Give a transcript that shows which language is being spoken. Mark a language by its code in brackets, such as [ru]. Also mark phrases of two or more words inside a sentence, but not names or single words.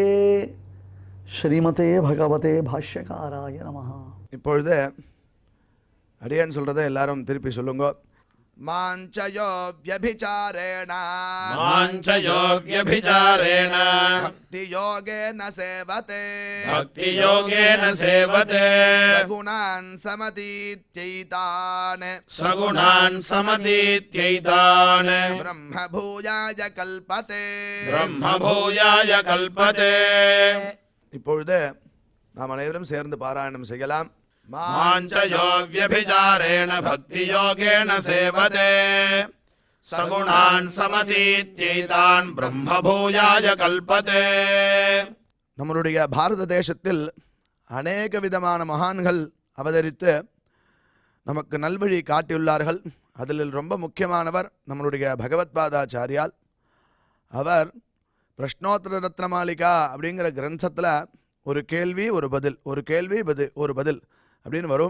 [sa] श्रीमते भगवते भाष्यकाराय नमः. [ta] இப்பொழுது அடியான் சொல்கிறத எல்லாரும் திருப்பி சொல்லுங்க. [sa] माञ्चयो व्यभिचारेण माञ्चयोग्यभिचारेण भक्ति योगेन सेवते भक्तियोगेन सेवते सगुणान् समतीत्यैतान् सगुणान् समतीत्यैतान् ब्रह्म भूयाय कल्पते. ब्रह्मभूयाय कल्पते [ta] இப்பொழுது நாம் அனைவரும் சேர்ந்து பாராயணம் செய்யலாம். [sa] माञ्चयोग्यभिचारेण भक्तियोगेन सेवते सगुणान् समतीत्यैतान् ब्रह्मभूयाय कल्पते [ta] நம்மளுடைய பாரத தேசத்தில் அநேக விதமான மகான்கள் அவதரித்து நமக்கு நல்வழி காட்டியுள்ளார்கள். அதில் ரொம்ப முக்கியமானவர் நம்மளுடைய பகவத்பாதாச்சாரியால். அவர் பிரஷ்னோத்தர ரத்னமாலிகா அப்படிங்கிற கிரந்தத்தில் ஒரு கேள்வி ஒரு பதில், ஒரு கேள்வி ஒரு பதில் அப்படின்னு வரும்.